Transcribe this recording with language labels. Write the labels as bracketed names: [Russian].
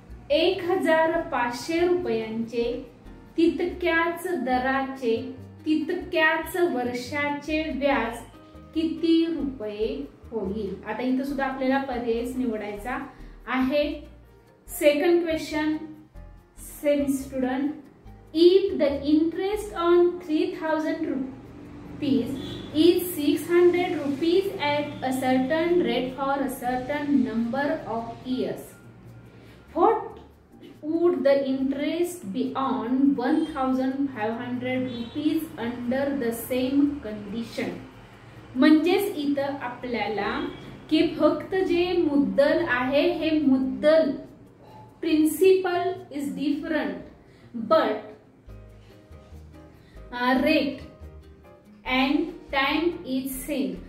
[Marathi] 1500 रुपयांचे तितक्याच दराचे तितक्याच वर्षाचे व्याज किती रुपये होईल। आता इथं सुद्धा आपल्याला पर्याय निवडायचा आहे। [English] Second question, same student, if the interest on 3000 rupees is 600 rupees at a certain rate for a certain number of years, what would the interest be on 1500 rupees under the same condition. [Marathi] म्हणजेच इथं आपल्याला की फक्त जे मुद्दल आहे हे मुद्दल [English] Principal is different but rate and time is same.